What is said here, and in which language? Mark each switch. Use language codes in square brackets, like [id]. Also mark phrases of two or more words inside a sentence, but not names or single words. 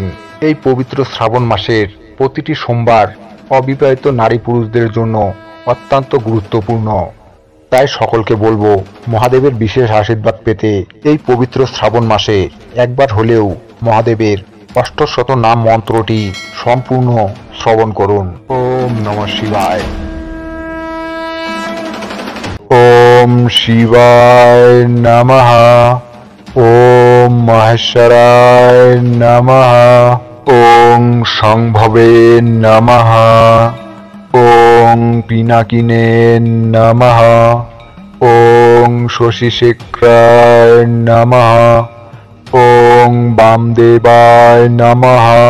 [bn] এই পবিত্র শ্রাবণ মাসের প্রতিটি সোমবার অবিবাহিত নারী পুরুষদের জন্য অত্যন্ত গুরুত্বপূর্ণ। তাই সকলকে বলবো মহাদেবের বিশেষ আশীর্বাদ পেতে এই পবিত্র শ্রাবণ মাসে একবার হলেও মহাদেবের অষ্টশত নাম মন্ত্রটি সম্পূর্ণ শ্রবণ করুন। [sa] ওম নমঃ শিবায়। ওম শিবায় নমঃ। ওম মহেশ্বরায় নমঃ। ওম সংভবে নমঃ। ওম পিনাকিনে নমঃ। ওম শশীশেখরায় নমঃ। ওম বামদেবায় নমঃ।